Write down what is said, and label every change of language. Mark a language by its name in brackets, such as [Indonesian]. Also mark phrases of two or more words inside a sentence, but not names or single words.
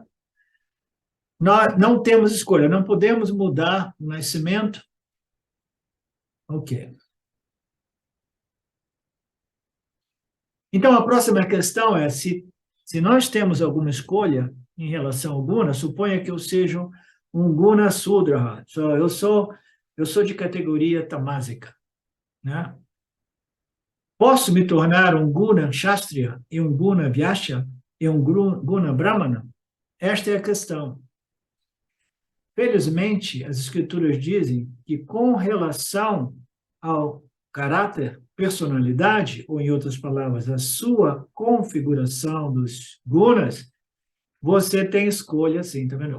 [Portuguese] Nós não temos escolha, não podemos mudar o nascimento. Ok. Então, a próxima questão é se nós temos alguma escolha em relação ao guna, suponha que eu seja um guna sudra. Eu sou de categoria tamásica, né? Posso me tornar um guna kshatriya e um guna vyasya e um guna brahmana? Esta é a questão. Felizmente, as escrituras dizem que com relação ao caráter, personalidade, ou em outras palavras, a sua configuração dos gunas, você tem escolha, sim, tá vendo?